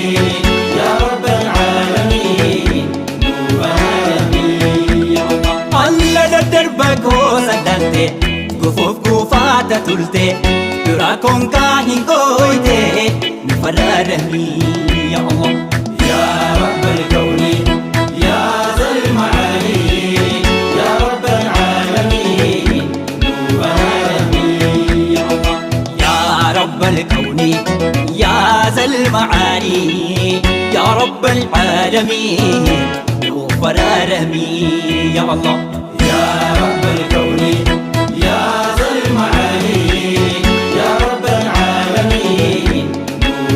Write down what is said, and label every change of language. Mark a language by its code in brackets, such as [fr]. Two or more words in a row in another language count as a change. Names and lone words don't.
[ar] يا رب العالمين [om] nu faraadamii [ar] يا الله [om] alla daddarba goosa dante gufuuf guufaata tulte duraa konkaa hin gooyte nu faraadamii [ar] يا الله يا رب الكون يا ذا المعالي يا رب العالمين nu faraadamii yaa Allah yaa rabbal kawni yaa zal maali yaa rabbal aalamiin [om] nu faraadamii [ar] يا الله يا رب الكون يا ذا المعالي يا رب العالمين nu